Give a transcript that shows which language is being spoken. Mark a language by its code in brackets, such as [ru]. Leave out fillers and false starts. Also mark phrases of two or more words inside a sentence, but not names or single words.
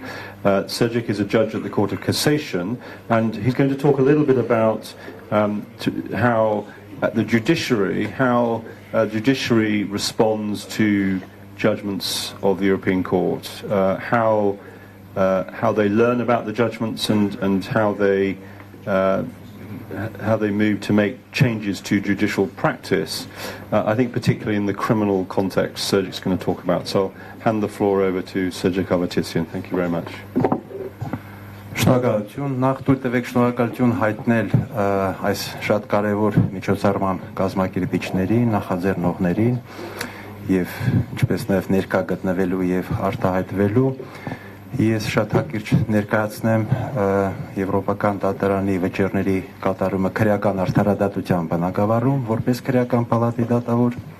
[en] Sergej is a judge at the Court of Cassation, and he's going to talk a little bit about how the judiciary responds to judgments of the European Court, how they learn about the judgments and how they move to make changes to judicial practice. I think particularly in the criminal context, Sergej's going to talk about. So I'll hand the floor over to Sergej Kavatisyan. Thank you very much. [hy] Շնորհակալություն, նախ թույլ տվեք շնորհակալություն հայտնել այս շատ կարևոր միջոցառման կազմակերպիչներին, նախաձեռնողներին եւ ինչպես նաեւ ներկա գտնվելու եւ արտահայտվելու։ Ես շատ հակիրճ ներկայացնեմ Եվրոպական դատարանի վճիռների կատարումը քրեական արդարադատության բնագավառում, որպես քրեական պալատի դատավոր։